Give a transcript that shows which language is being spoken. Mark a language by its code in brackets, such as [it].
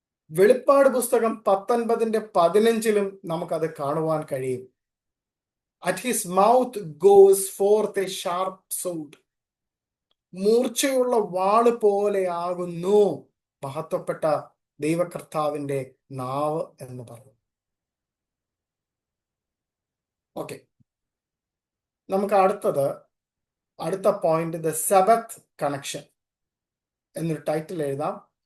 [ml] വെളിപ്പാട് പുസ്തകം 19:15 നമുക്കത് കാണുവാൻ കഴിയും. [en] At his mouth goes forth a sharp sword. [ml] മൂർച്ചയുള്ള വാള് പോലെയാകുന്നു മഹത്വപ്പെട്ട ദൈവകർത്താവിന്റെ നാവ് എന്ന് പറഞ്ഞു. ഓക്കെ, നമുക്ക് അടുത്ത പോയിന്റ്, [en] the Sabbath connection [ml] എന്നൊരു ടൈറ്റിൽ എഴുതാം.